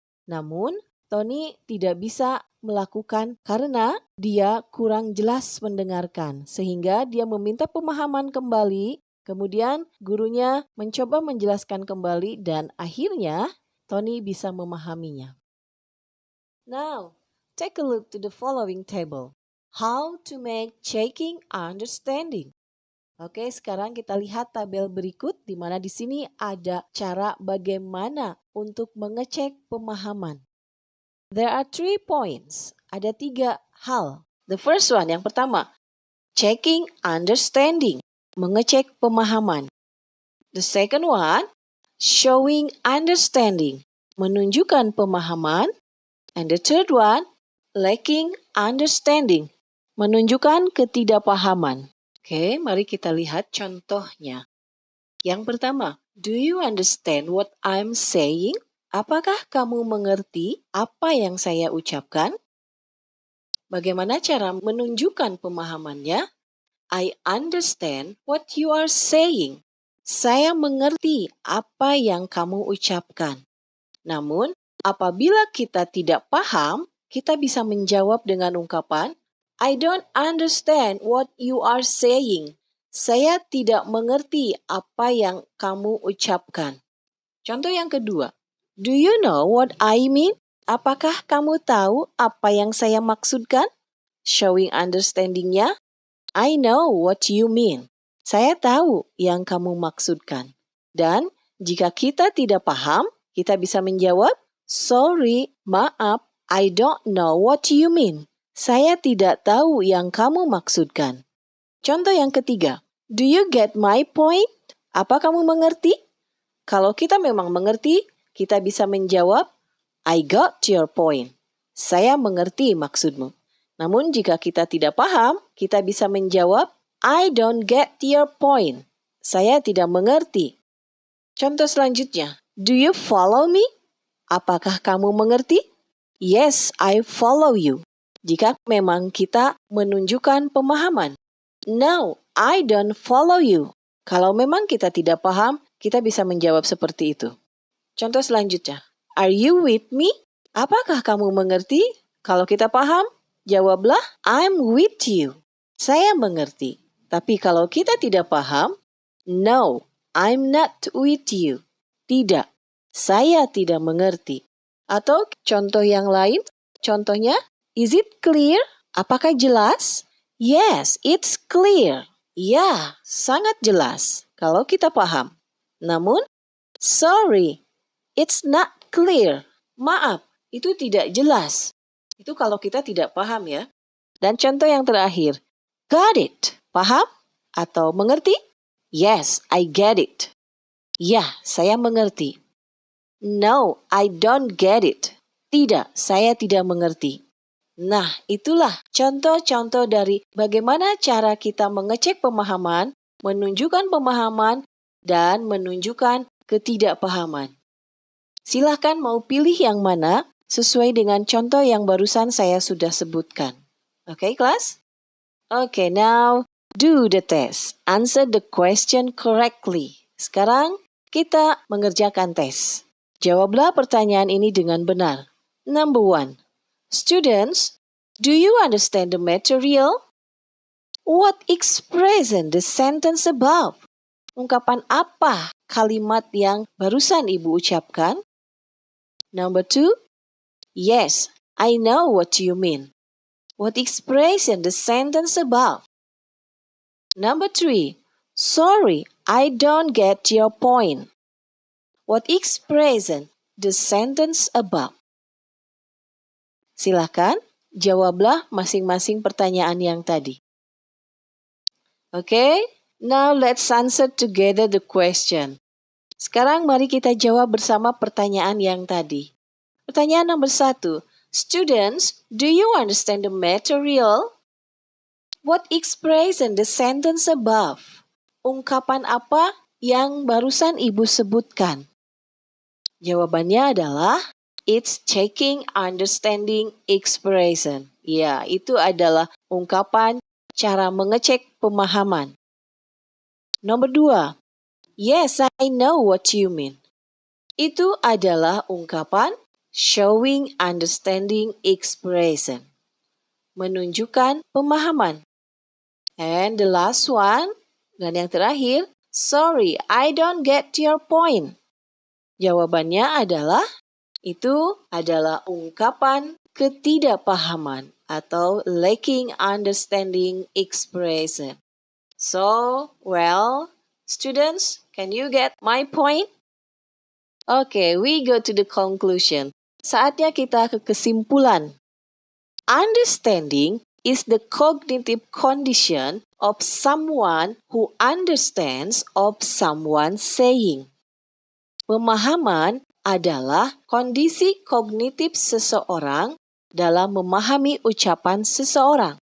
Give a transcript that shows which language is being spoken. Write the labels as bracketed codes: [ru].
[id] Namun, Tony tidak bisa melakukan karena dia kurang jelas mendengarkan, sehingga dia meminta pemahaman kembali. Kemudian gurunya mencoba menjelaskan kembali dan akhirnya Tony bisa memahaminya. [en] Now, take a look to the following table. How to make checking understanding. [id] Oke, sekarang kita lihat tabel berikut di mana di sini ada cara bagaimana untuk mengecek pemahaman. [en] There are 3 points. [id] Ada 3 hal. [en] The first one, [id] yang pertama, [en] checking understanding, [id] mengecek pemahaman. [en] The second one, showing understanding, [id] menunjukkan pemahaman. [en] And the third one, lacking understanding, [id] menunjukkan ketidakpahaman. Oke, mari kita lihat contohnya. Yang pertama, [en] do you understand what I'm saying? [id] Apakah kamu mengerti apa yang saya ucapkan? Bagaimana cara menunjukkan pemahamannya? [en] I understand what you are saying. [id] Saya mengerti apa yang kamu ucapkan. Namun, apabila kita tidak paham, kita bisa menjawab dengan ungkapan, [en] I don't understand what you are saying. [id] Saya tidak mengerti apa yang kamu ucapkan. Contoh yang kedua, [en] do you know what I mean? [id] Apakah kamu tahu apa yang saya maksudkan? [en] Showing understanding-nya, I know what you mean. [id] Saya tahu yang kamu maksudkan. Dan jika kita tidak paham, kita bisa menjawab, sorry, maaf, [en] I don't know what you mean. [id] Saya tidak tahu yang kamu maksudkan. Contoh yang ketiga, [en] do you get my point? [id] Apa kamu mengerti? Kalau kita memang mengerti, kita bisa menjawab, [en] I got your point. [id] Saya mengerti maksudmu. Namun jika kita tidak paham, kita bisa menjawab, [en] I don't get your point. [id] Saya tidak mengerti. Contoh selanjutnya, [en] do you follow me? [id] Apakah kamu mengerti? [en] Yes, I follow you. [id] jika memang kita menunjukkan pemahaman. [en] No, I don't follow you. [id] Kalau memang kita tidak paham, kita bisa menjawab seperti itu. Contoh selanjutnya. [en] Are you with me? [id] Apakah kamu mengerti? Kalau kita paham, jawablah [en] I'm with you. [id] Saya mengerti. Tapi kalau kita tidak paham, [en] no, I'm not with you. [id] Tidak, saya tidak mengerti. Atau contoh yang lain, contohnya, [en] is it clear? [id] Apakah jelas? [en] Yes, it's clear. [id] Ya, sangat jelas kalau kita paham. [en] Namun, sorry, it's not clear. [id] Maaf, itu tidak jelas. Itu kalau kita tidak paham ya. Dan contoh yang terakhir, [en] got it. [id] Paham atau mengerti? [en] Yes, I get it. [id] Ya, saya mengerti. [en] No, I don't get it. Tidak, saya tidak mengerti. [id] Nah, itulah contoh-contoh dari bagaimana cara kita mengecek pemahaman, menunjukkan pemahaman, dan menunjukkan ketidakpahaman. Silahkan mau pilih yang mana sesuai dengan contoh yang barusan saya sudah sebutkan. Oke, kelas? [en] Okay, now do the test. Answer the question correctly. [id] Sekarang kita mengerjakan tes. Jawablah pertanyaan ini dengan benar. [en] Number 1. Students, do you understand the material? What expression the sentence above? [id] Ungkapan apa kalimat yang barusan Ibu ucapkan? [en] Number 2. Yes, I know what you mean. What expression the sentence above? Number 3. Sorry, I don't get your point. What expression the sentence above? [id] Silakan jawablah masing-masing pertanyaan yang tadi. [en] Okay, now let's answer together the question. [id] Sekarang mari kita jawab bersama pertanyaan yang tadi. Pertanyaan nomor 1. [en] Students, do you understand the material? What expression the sentence above? [id] Ungkapan apa yang barusan Ibu sebutkan? Jawabannya adalah [en] it's checking understanding expression. [id] Ya, itu adalah ungkapan cara mengecek pemahaman. Nomor 2. [en] Yes, I know what you mean. [id] Itu adalah ungkapan [en] showing understanding expression. [id] Menunjukkan pemahaman. [en] And the last one, [id] dan yang terakhir, [en] sorry, I don't get your point. [id] Jawabannya adalah itu adalah ungkapan ketidakpahaman atau [en] lacking understanding expression. So, well, students, can you get my point? Okay, we go to the conclusion. [id] Saatnya kita ke kesimpulan. [en] Understanding is the cognitive condition of someone who understands of someone saying. [id] Pemahaman adalah kondisi kognitif seseorang dalam memahami ucapan seseorang.